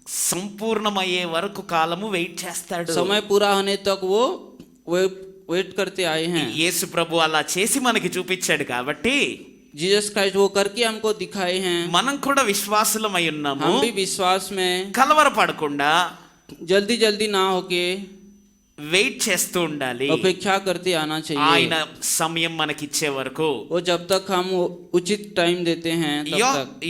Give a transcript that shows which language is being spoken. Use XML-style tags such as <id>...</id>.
<te>సంపూర్ణమయ్యే వరకు కాలము వెయిట్ చేస్తాడు.</te> <hi>समय पूरा होने तक वो वेट करते आए हैं।</hi> <te>యేసు ప్రభు అలా చేసి మనకి చూపించాడు కాబట్టి</te> <hi>जीसस क्राइस्ट वो करके हमको दिखाए हैं।</hi> <te>మనం కూడా విశ్వాసులమై ఉన్నాము.</te> <hi>हम भी विश्वास में</hi> <te>కలవరపడకుండా</te> <hi>जल्दी जल्दी ना होके</hi> <te>వెయిట్ చేస్తూ ఉండాలి.</te> <hi>अपेक्षा करते आना</hi> <te>ఆయన</te> <hi>चाहिए।</hi> <te>సమయం మనకిచ్చే వరకు.</te> <hi>वो जब तक हम उचित टाइम देते हैं तब तक।</hi>